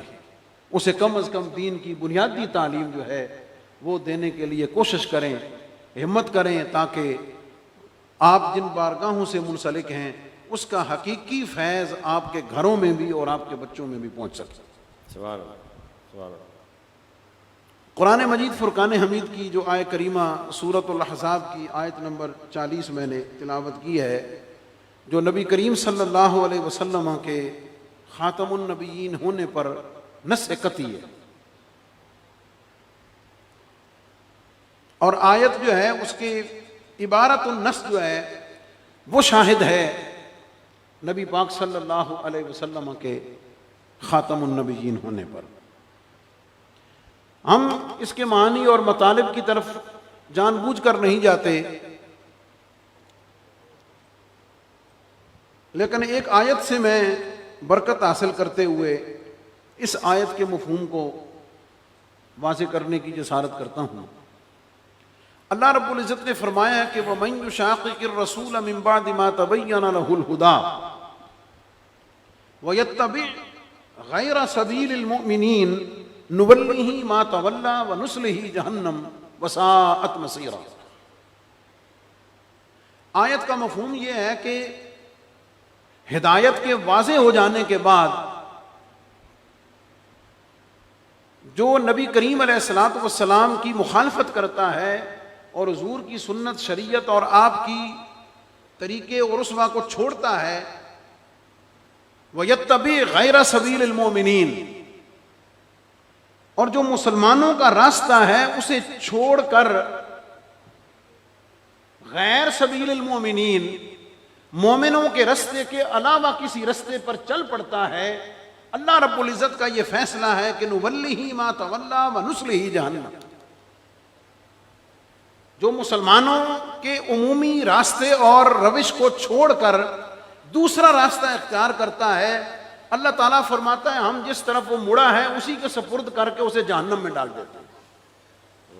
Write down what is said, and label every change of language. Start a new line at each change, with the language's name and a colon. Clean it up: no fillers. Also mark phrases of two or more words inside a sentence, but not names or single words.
Hindi: उसे कम से कम दीन की बुनियादी तालीम जो है वो देने के लिए कोशिश करें, हिम्मत करें, ताकि आप जिन बारगाहों से मुंसलिक हैं उसका हकीकी फैज़ आपके घरों में भी और आपके बच्चों में भी पहुंच सके।
Arabic: سبحان الله، سبحان الله.
Hindi: कुरान मजीद फुरकान हमीद की जो आय करीमा सूरतुल अहज़ाब की आयत नंबर 40 मैंने तिलावत की है, जो नबी करीम
Arabic: صلى الله عليه وسلم
Hindi: के
Arabic: خاتم النبيين
Hindi: होने पर नस्स कती है। और आयत जो है उसके
Arabic: عبارة النص
Hindi: जो है वो शाहिद है नबी पाक
Arabic: صلى الله عليه وسلم
Hindi: के
Arabic: خاتم النبيين
Hindi: होने पर। हम इसके मानी और मतालिब की तरफ जानबूझ कर नहीं जाते, लेकिन एक आयत से मैं बरकत हासिल करते हुए इस आयत के मफ़हूम को वाज़े करने की जसारत करता हूँ।
Arabic: الله رب العزة
Hindi: ने फरमाया है कि
Arabic: ومن يشاقق الرسول من بعد ما تبين له الهدى ويتبع غير سبيل المؤمنين نوله ما تولى ونصله جهنم وساءت مصيرا.
Hindi: आयत का मफ़हूम यह है कि हिदायत के वाज़े हो जाने के बाद जो नबी करीम
Arabic: عليه الصلاة والسلام
Hindi: की मुखालफत करता है और हुज़ूर की सुन्नत, शरीयत और आपकी तरीके और उसवा को छोड़ता है,
Arabic: ويتبع غير سبيل المؤمنين,
Hindi: और जो मुसलमानों का रास्ता है उसे छोड़कर
Arabic: غير سبيل المؤمنين,
Hindi: मोमिनों के रास्ते के अलावा किसी रास्ते पर चल पड़ता है,
Arabic: الله رب العزة
Hindi: का यह फैसला है कि
Arabic: نوله ما تولى ونصله جهنم.
Hindi: जो मुसलमानों के उमूमी रास्ते और रविश को छोड़कर दूसरा रास्ता इख्तियार करता है, अल्लाह ताला फरमाता है हम जिस तरफ वो मुड़ा है उसी के सपुर्द करके उसे जहन्नम में डाल देते हैं।